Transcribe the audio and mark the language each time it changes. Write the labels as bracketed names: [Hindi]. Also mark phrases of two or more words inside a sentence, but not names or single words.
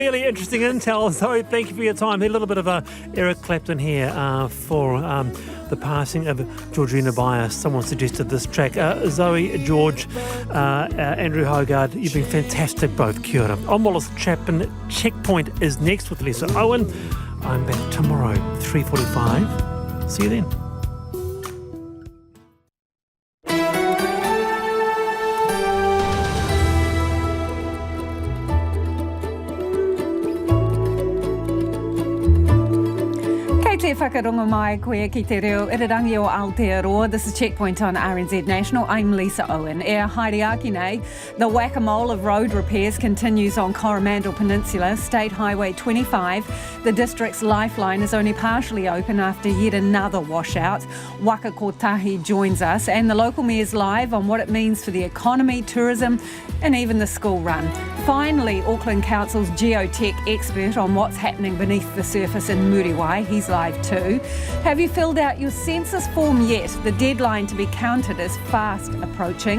[English] Really interesting intel, so thank you for your time. A little bit of Eric Clapton here for the passing of Georgina Bayer. Someone suggested this track. Zoe, George, Andrew Hogarth, you've been fantastic both. [Māori] Kia ora. [English] I'm Wallace Chapman. Checkpoint is next with Lisa Owen. I'm back tomorrow, 3:45. See you then. [Māori] Te whakarongo mai koe ki te reo irirangi o Aotearoa. [English] This is Checkpoint on RNZ National. I'm Lisa Owen. [Māori] E haere nei, [English] the whack-a-mole of road repairs continues on Coromandel Peninsula, State Highway 25. The district's lifeline is only partially open after yet another washout. Waka Kotahi joins us, and the local mayor's live on what it means for the economy, tourism and even the school run. Finally, Auckland Council's geotech expert on what's happening beneath the surface in Muriwai. He's live too. Have you filled out your census form yet? The deadline to be counted is fast approaching.